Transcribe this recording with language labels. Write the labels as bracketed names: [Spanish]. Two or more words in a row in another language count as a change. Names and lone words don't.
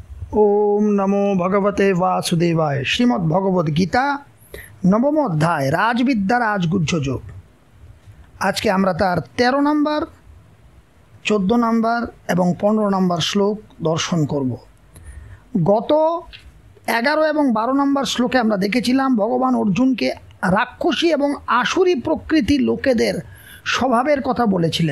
[Sanskrit] ओम नमो भगवते वासुदेवाय। श्रीमद् भगवद गीता नवम अध्याय राजविद्या राजगुह्य योग। [Bangla] आज के আমরা তার 13 নম্বর 14 নম্বর এবং 15 নম্বর শ্লোক দর্শন করব। গত 11 এবং 12 নম্বর শ্লোকে আমরা দেখেছিলাম ভগবান অর্জুনকে রাক্ষসী এবং আসুরি প্রকৃতির লোকেদের স্বভাবের কথা বলেছিলেন।